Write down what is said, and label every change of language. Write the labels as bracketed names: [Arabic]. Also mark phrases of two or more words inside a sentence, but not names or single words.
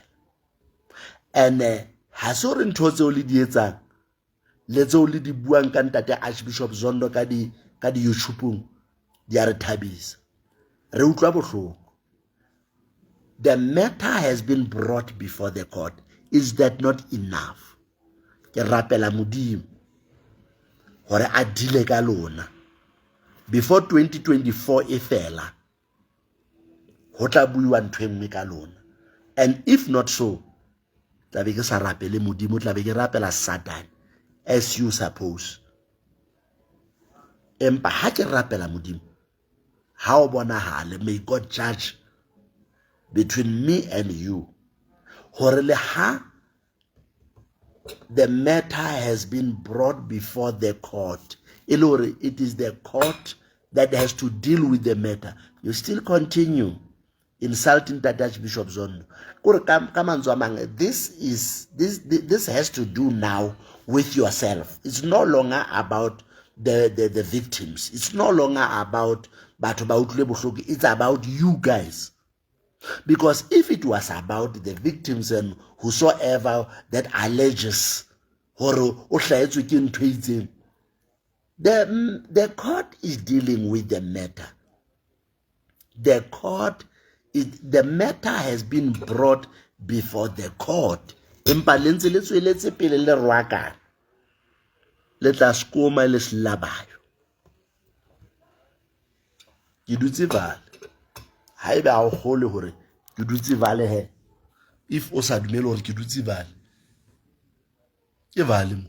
[Southern Sotho] And ha se hore ntho tseo le di etsang le tseo le di buang ka ntate Archbishop Zondo ka di YouTube di a re thabisa. Re utlwa bohloko. [English] The matter has been brought before the court. Is that not enough? [Southern Sotho] Ke rapela Modimo hore a dile ka lona before 2024 e fela. Ho tla buiwa ntho e nngwe ka lona. [English] And if not so, [Southern Sotho] tla be ke sa rapele Modimo, tla be ke rapela Satan, [English] as you suppose. [Southern Sotho] Empa ha ke rapela Modimo, ha o bonahale, [English] may God judge between me and you. [Southern Sotho] Hore le ha [English] the matter has been brought before the court, it is the court that has to deal with the matter. You still continue insulting the Archbishop Zondo. This has to do now with yourself. It's no longer about the victims. It's no longer about [Southern Sotho] batho ba utlwile bohloko. [English] It's about you guys. Because if it was about the victims and whosoever that alleges the court is dealing with the matter. The matter has been brought before the court. [Southern Sotho] Empa lentse le tsweletse pele le rwaka le tla skoma le slabayo. Ke dutse vale. Haeba ha o khole hore ke dutse vale he. If o sa dumele hore ke dutse vale, ke vale mo.